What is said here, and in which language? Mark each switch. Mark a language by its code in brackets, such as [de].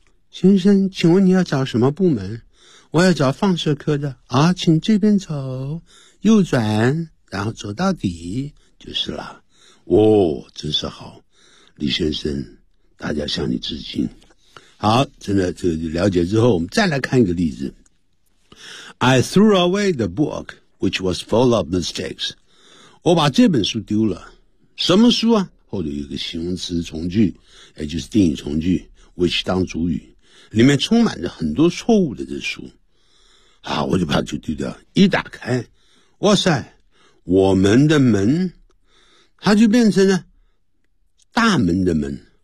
[zh] 先生，请问你要找什么部门？我要找放射科的啊，请这边走，右转，然后走到底就是了。哦，真是好，李先生，大家向你致敬。好，真的这个了解之后，我们再来看一个例子。 [en] I threw away the book, which was full of mistakes. [zh] 我把这本书丢了。什么书啊？后头有个形容词从句，也就是定语从句 ，which 当主语，里面充满着很多错误的这书。啊，我就把它就丢掉。一打开，哇塞，我们的门，它就变成了大门的门。